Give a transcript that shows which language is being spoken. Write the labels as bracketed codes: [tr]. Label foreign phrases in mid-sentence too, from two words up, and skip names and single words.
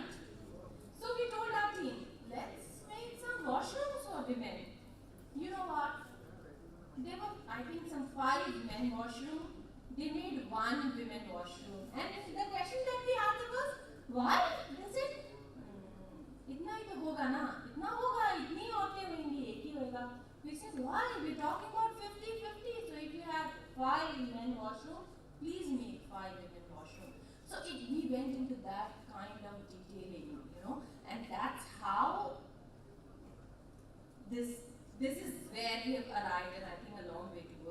[en] So we told our team, let's make some washrooms for women. You know what? There were, I think, some 5 men washroom. They made 1 women washroom. And the question that we asked was, why? They said, [hi] इतना ही तो होगा ना, इतना होगा, इतनी औरतें होंगी, एक ही होगा. [en] We said, why? We're talking about 50-50. So if you have 5 men washroom, please make 5 women washroom. So we went into that kind of detailing, and that's how this is where we have arrived, and I think a long way to go.